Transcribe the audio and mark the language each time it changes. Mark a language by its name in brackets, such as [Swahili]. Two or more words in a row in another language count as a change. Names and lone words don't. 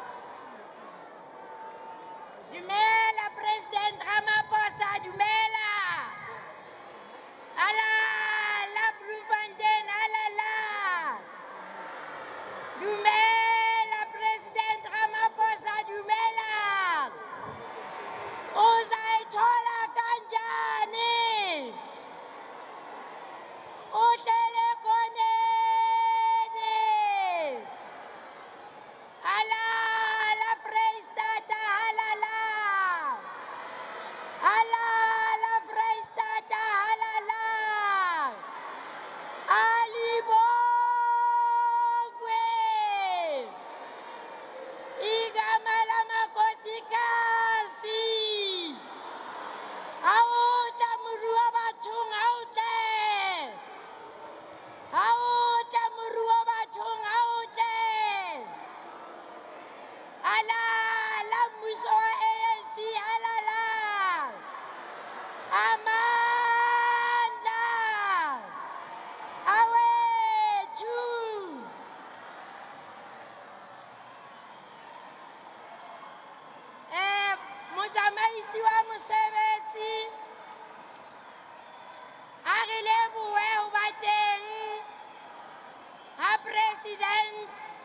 [Southern Sotho] Dumela President Ramaphosa, dumela. [Zulu] La Bloemfontein, la. Dumela President Ramaphosa, dumela. Uzayithola kanjani? Uhlele koneni. La Vrystaat, halala. La Vrystaat, halala. Alibongwe. Igama lamakosikazi. [Southern Sotho] Auta murua bathong, auta. Auta murua bathong, auta. La mmuso wa ANC, halala. [Zulu] Amandla. Awethu. [Southern Sotho] Motsamaisi wa mosebetsi a re lebohe ho ba teng ha President